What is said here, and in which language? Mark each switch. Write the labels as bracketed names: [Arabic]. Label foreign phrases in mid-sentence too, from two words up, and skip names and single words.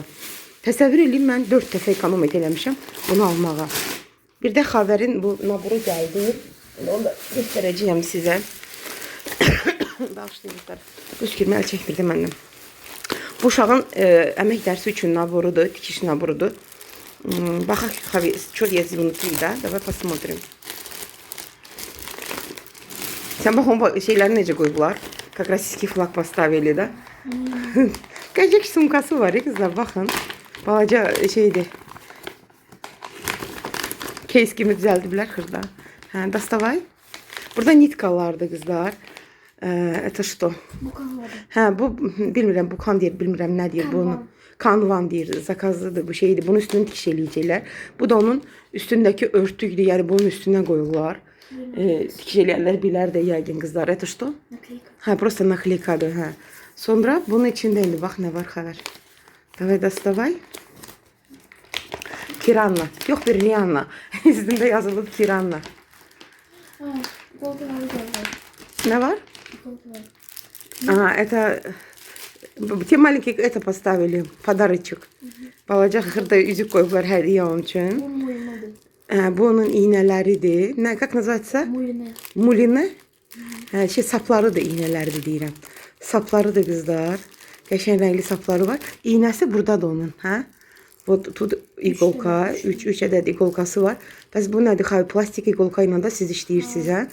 [Azerbaijani] Təsəvvür edin, mən 4 dəfə ekonom eləmişəm bunu almağa. Bir də xəbərin bu naburu gəldi. Onu da göstərəcəyəm sizə. Bağışlayın. Öskürmə əl çəkmirdi məndən. Bu uşağın əmək dərsi üçün naborudur, dikiş naborudur. Baxaq, [Russian] çok есть внутри, да? Давай посмотрим. [Turkish] Sen bak o şeyleri [Azerbaijani] necə qoyublar? [Russian] Как российский флаг поставили, да? [Azerbaijani] Qəşəng sumkası var ya kızlar, baxın. Balaca şeydir. Case kimi düzəldiblər xırda. Hə, dostavay. Burada nitkalardı kızlar. [Russian] Это что? [Azerbaijani] Hə, bu bilmirəm, bu kan deyir, bilmirəm nə deyir bunu. Kanvan deyir, zakazlıdır bu şeydir. Bunun üstünü dikiş eləyəcəklər. Bu da onun üstündəki örtüydür, yəni bunun üstündən qoyurlar. Dikiş eləyənlər bilər də yəqin qızlar. [Russian] Это что? Nakleyka. Hə, просто наклейкаdır, hə. [Azerbaijani] Sonra bunun içində indi bax nə var xəbər. [Russian] Давай доставай. [Azerbaijani] Tiranna. Yox bir Rihanna. Üstündə yazılıb Tiranna. Nə var? [Russian] Ага, это... Те маленькие это поставили. Подарочек. [Azerbaijani] Balaca xırda üzük koyublar hədiyyə onun üçün. Bu onun iğnələridir. Nə, [Russian] как называется? Muline. [Azerbaijani] Sapları da iğnələridir deyirəm. Sapları da qızlar. Qəşəng rəngli sapları var. İğnəsi buradadır onun, hə? Bu iqolka, 3 ədəd iqolkası var. Bəs bu nədir? Xəy, plastik iqolka ilə də siz işləyirsiniz, hə?